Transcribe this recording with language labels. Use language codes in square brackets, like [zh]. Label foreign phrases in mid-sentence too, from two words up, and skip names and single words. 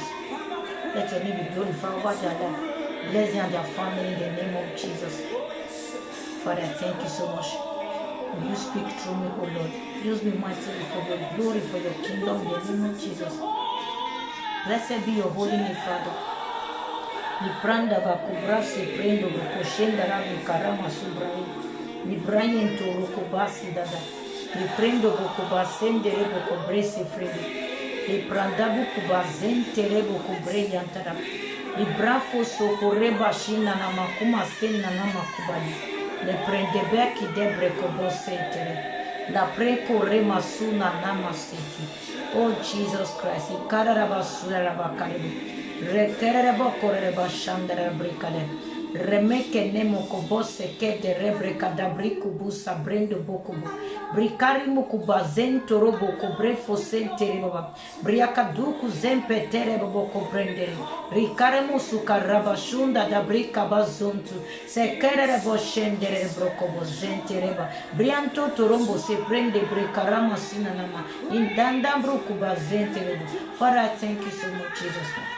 [en] Let your name be glorified over their life. Bless them and their family in the name of Jesus. Father, I thank you so much. Will you speak through me, O Lord? Use me mightily for your glory, for your kingdom in the name of Jesus. Blessed be your holy name, Father. Lipranda bakubrasi prendo bukoshenda rabi karama subrahi. Librayen to rukubasi dada. Liprendo bukubasende rebo kubresi fredi. Lipranda bukubazente rebo kubreyantara. Ibrafo socorreba shina na makuma sena na makubali. Le prende beki debre kobo setere. La preko rema suna nama city. Oh Jesus Christ. Ikararaba suraraba karibu. Rekereba koreba shandara brikade. Remeke nemo kobose kede rebreka dabriku busa brendo bokubu. Brikari mukuba zento robo kobre fosente baba. Briaka duku zempe tere babo kobrendere. Rikare musuka rabashunda dabrika bazontu. Sekere rebo shendere brokobo zente reba. Brianto torombo se prende brikarama sinanama. Indanda brokuba zente rebo. Father, I thank you so much, Jesus.